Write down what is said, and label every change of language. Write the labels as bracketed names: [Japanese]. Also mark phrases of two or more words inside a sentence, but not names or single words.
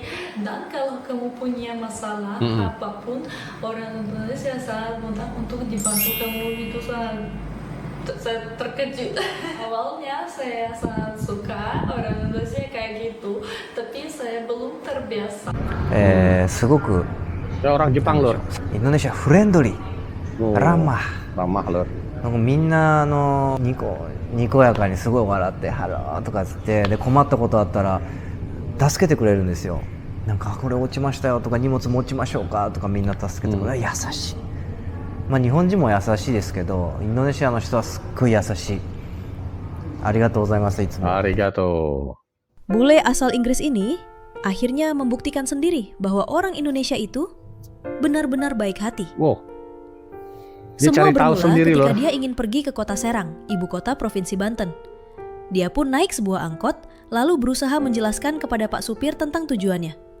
[Indonesian] Dan kalau kamu punya masalah apapun, orang Indonesia sangat mudah untuk dibantu kamu. Itu sangat, saya terkejut. Awalnya saya sangat suka orang Indonesia kayak gitu, tapi saya belum terbiasa. [Japanese] すごく [Indonesian] orang Jepang lur. [Japanese] インドネシアフレンドリー、ラマ、 [Indonesian] ramah lur. [Japanese] なんかみんなにこやかにすごい笑ってハローとかつって、で困ったことあったら助けてくれるんですよ。なんかこれ落ちましたよとか、荷物持ちましょうかとか、みんな助けてくれる、優しい。まあ日本人も優しいですけど、インドネシアの人はすっごい優しい。ありがとうございます、いつも。 Arigato. [Indonesian] Bule asal Inggris ini akhirnya membuktikan sendiri bahwa orang Indonesia itu benar-benar baik hati. Wow. Dia Semua cari tahu bermula sendiri ketika loh. dia ingin pergi ke kota Serang, ibu kota Provinsi Banten. Dia pun naik sebuah angkot, lalu berusaha menjelaskan kepada Pak Supir tentang tujuannya.